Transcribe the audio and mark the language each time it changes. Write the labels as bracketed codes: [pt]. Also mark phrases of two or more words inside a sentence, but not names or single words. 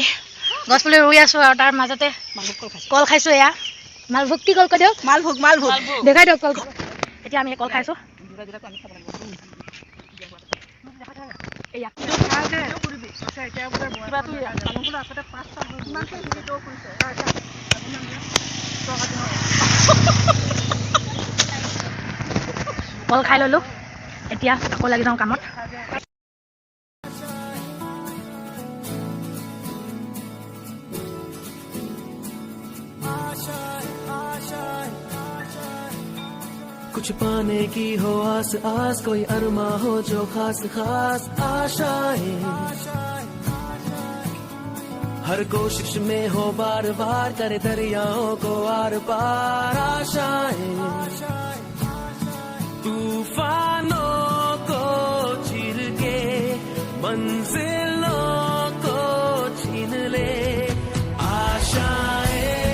[as] গছপুলি ৰুই আছোঁ আৰু তাৰ মাজতে কল খাইছোঁ এয়া মালভোগ কি কল কৈ দিয়ক মালভোগ দেখাই দিয়ক কল এতিয়া আমি কল খাইছোঁ কল খাই ল'লোঁ এতিয়া আকৌ লাগি যাওঁ কামত [hi] कुछ पाने की हो आस आस कोई अरमा हो जो खास खास आशाएं हर कोशिश में हो बार बार करे दरियाओं को आर पार आशाएं तूफानों को चीर के मंजिलों को छीन ले आशाएं